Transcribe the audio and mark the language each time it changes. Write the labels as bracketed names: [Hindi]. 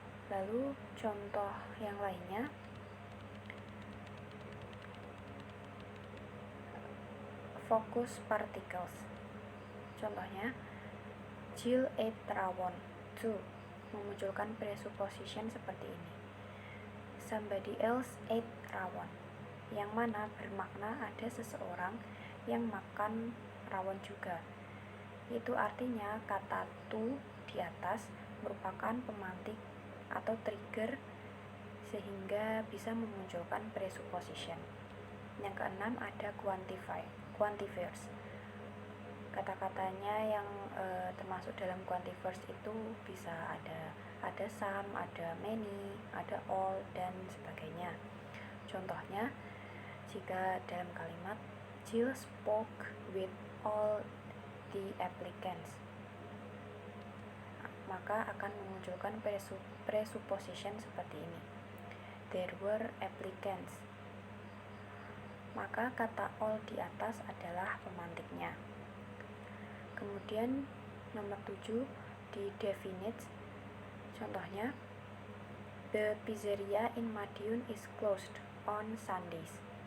[Indonesian] Lalu contoh yang lainnya, focus particles. [English] Contohnya, Jill ate rawon too. [Indonesian] Memunculkan presupposition seperti ini. [English] Somebody else ate rawon, [Indonesian] yang mana bermakna ada seseorang yang makan rawon juga. Itu artinya kata to di atas merupakan pemantik atau trigger sehingga bisa memunculkan presupposition. Yang keenam ada quantifiers. Kata-katanya yang termasuk dalam quantifiers itu bisa ada some, ada many, ada all, dan sebagainya. Contohnya, jika dalam kalimat [English] Jill spoke with all the applicants, [Indonesian] maka akan memunculkan presupposition seperti ini. [English] There were applicants. [Indonesian] Maka kata all di atas adalah pemantiknya. Kemudian nomor 7 di definite. [English] Contohnya, the pizzeria in Madiun is closed on Sundays.